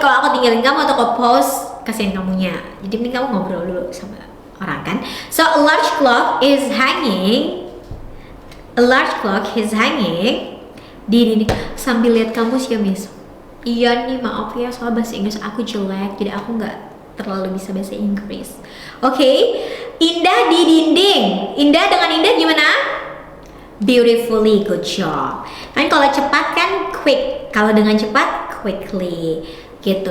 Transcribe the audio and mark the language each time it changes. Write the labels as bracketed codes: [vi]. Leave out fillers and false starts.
[id] Kalau aku tinggalin kamu atau aku pause, kasihin kamunya. Jadi mending kamu ngobrol dulu sama orang kan. [en] So a large clock is hanging. A large clock is hanging [id] di dinding. Sambil lihat kamus ya Miss. Iya nih, maaf ya soal bahasa Inggris aku jelek, jadi aku nggak terlalu bisa bahasa Inggris. Oke, indah di dinding. Indah dengan indah gimana? [en] Beautifully, good job. [id] Kan kalau cepat kan quick, kalau dengan cepat quickly, gitu.